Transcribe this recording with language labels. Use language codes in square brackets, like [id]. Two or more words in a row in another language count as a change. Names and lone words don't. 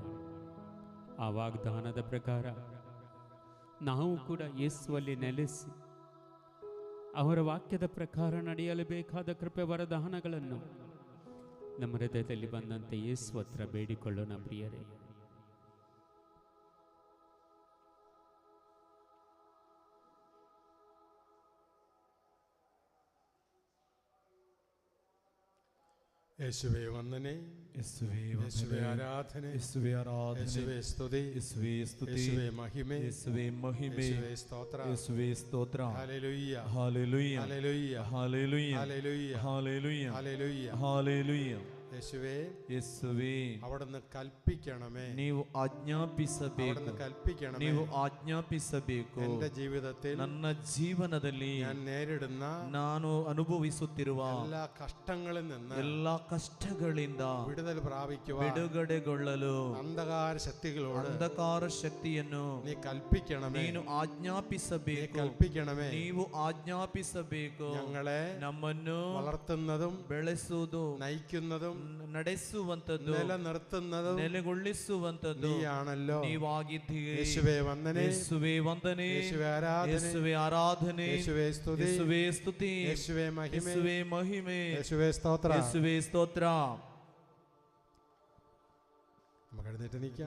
[kn] ಆ ವಾಗ್ದಾನದ ಪ್ರಕಾರ ನಾವು ಕೂಡ ಯೇಸುವಲ್ಲಿ ನೆಲೆಸಿ ಅವರ ವಾಕ್ಯದ ಪ್ರಕಾರ ನಡೆಯಲು ಬೇಕಾದ ಕೃಪೆ ವರದಾನಗಳನ್ನು ನಮ್ಮ ಹೃದಯದಲ್ಲಿ ಬಂದಂತೆ ಯೇಸು ಹತ್ರ ಬೇಡಿಕೊಳ್ಳೋಣ. ಪ್ರಿಯರೇ, [ml] യേശുവേ വന്ദനേ, യേശുവേ ആരാധന, യേശുവേ സ്തുതി, യേശുവേ മഹിമ, യേശുവേ സ്തോത്ര, ഹല്ലേലൂയ ഹല്ലേലൂയ ഹല്ലേലൂയ ഹല്ലേലൂയ ഹല്ലേലൂയ ഹല്ലേലൂയ. യേശുവേ അവിടുന്ന് കൽപ്പിക്കണമേ, [kn] ನೀವು ಆಜ್ಞಾಪಿಸಬೇಕು, [ml] കൽപ്പിക്കണമേ, [kn] ನೀವು ಆಜ್ಞಾಪಿಸಬೇಕು. [ml] എൻ്റെ ജീവിതത്തിൽ, [kn] ನನ್ನ ಜೀವನದಲ್ಲಿ [ml] ഞാൻ നേരിടുന്ന, [kn] ನಾನು ಅನುಭವಿಸುತ್ತಿರುವ [ml] എല്ലാ കഷ്ടങ്ങളിൽ നിന്ന്, [kn] ಎಲ್ಲಾ ಕಷ್ಟಗಳಿಂದ [ml] വിടുതൽ പ്രാപിക്കുവാൻ, [kn] ಬಿಡುಗಡೆಗೊಳ್ಳಲು [ml] അന്ധകാര ശക്തികളോട്, [kn] ಅಂಧಕಾರ ಶಕ್ತಿಯನ್ನು [ml] നീ കൽപ്പിക്കണമേ, [kn] ನೀನು ಆಜ್ಞಾಪಿಸಬೇಕು, [ml] കൽപ്പിക്കണമേ. [kn] ನೀವು ಆಜ್ಞಾಪಿಸಬೇಕು. [ml] ഞങ്ങളെ [kn] ನಮ್ಮನ್ನು [ml] വളർത്തുന്നതും [kn] ಬೆಳೆಸುವುದು, [ml] നയിക്കുന്നതും [kn] ನಡೆಸುವಂತದ್ದು, [ml] നിലനിർത്തുന്നതും [kn] ನೆಲೆಗೊಳಿಸುವಂತದ್ದು [ml] നീയാണല്ലോ, [kn] ನೀವಾಗಿದ್ದೀರಿ. [ml] യേശുവേ വന്ദനേ, [kn] ಯೇಸುವೆ ವಂದನೆ, [ml] യേശുവേ ആരാധന, [kn] ಯೇಸುವೆ ಆರಾಧನೆ, [ml] യേശുവേ സ്തുതി, [kn] ಯೇಸುವೆ ಸ್ತುತಿ, [ml] യേശുവേ മഹിമ, [kn] ಯೇಸುವೆ ಮಹಿಮೆ, [ml] യേശുവേ സ്തോത്ര. [kn] ಯೇಸುವೆ ಸ್ತೋತ್ರ. [ml] നമുക്ക് എഴുന്നേറ്റ് നിൽക്കാം.